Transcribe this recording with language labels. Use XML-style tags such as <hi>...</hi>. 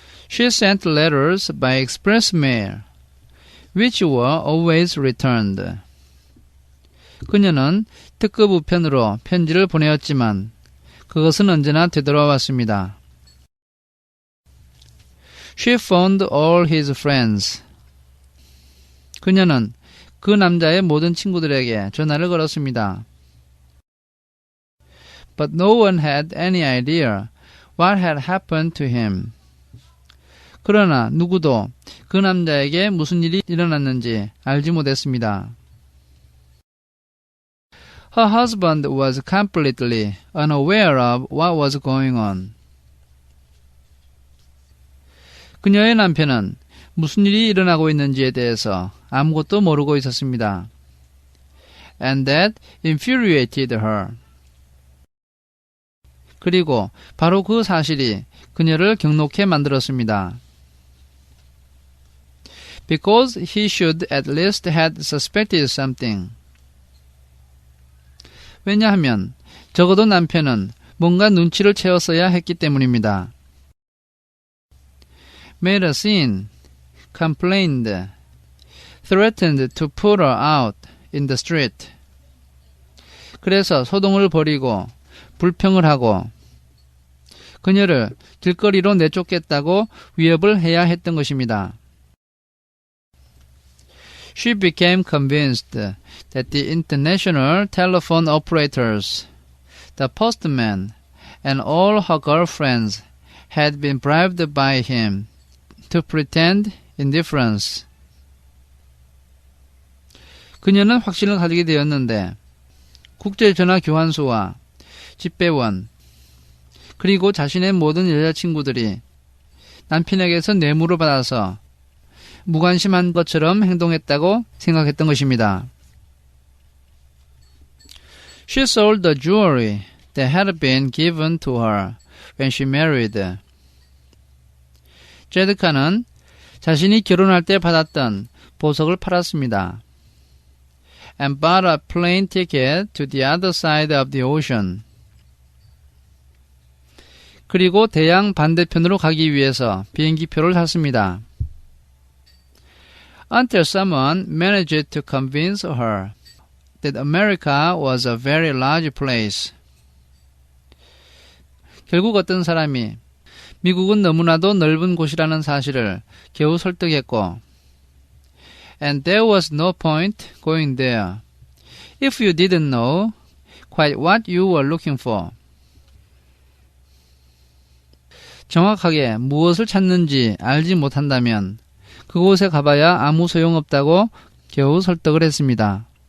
<en>She sent letters by express mail, which were always returned.</en> <ko>그녀는 특급 우편으로 편지를 보내었지만 그것은 언제나 되돌아왔습니다.</ko> <en>She phoned all his friends.</en> <ko>그녀는 그 남자의 모든 친구들에게 전화를 걸었습니다.</ko> <en>But no one had any idea what had happened to him.</en> <ko>그러나 누구도 그 남자에게 무슨 일이 일어났는지 알지 못했습니다.</ko> <en>Her husband was completely unaware of what was going on.</en> <ko>그녀의 남편은 무슨 일이 일어나고 있는지에 대해서 아무것도 모르고 있었습니다.</ko> <en>And that infuriated her.</en> <ko>그리고 바로 그 사실이 그녀를 경록해 만들었습니다.</ko> <en>Because he should at least have suspected something.</en> <ko>왜냐하면 적어도 남편은 뭔가 눈치를 채웠어야 했기 때문입니다.</ko> <en>Made a scene, complained, threatened to put her out in the street.</en> <ko>그래서 소동을 벌이고 불평을 하고 그녀를 길거리로 내쫓겠다고 위협을 해야 했던 것입니다.</ko> <en>She became convinced that the international telephone operators, the postman, and all her girlfriends had been bribed by him to pretend indifference.</en> <ko>그녀는 확신을 가지게 되었는데 국제전화 교환소와 집배원 그리고 자신의 모든 여자친구들이 남편에게서 뇌물을 받아서 무관심한 것처럼 행동했다고 생각했던 것입니다.</ko> <en>She sold the jewelry that had been given to her when she married.</en> <ko>제드카는 자신이 결혼할 때 받았던 보석을 팔았습니다.</ko> <en>And bought a plane ticket to the other side of the ocean.</en> <ko>그리고 대양 반대편으로 가기 위해서 비행기표를 샀습니다.</ko> <en>Until someone managed to convince her that America was a very large place.</en> <ko>결국 어떤 사람이 미국은 너무나도 넓은 곳이라는 사실을 겨우 설득했고,</ko> <en>and there was no point going there if you didn't know quite what you were looking for.</en> <ko>정확하게 무엇을 찾는지 알지 못한다면 그곳에 가봐야 아무 소용없다고 겨우 설득을 했습니다.</ko>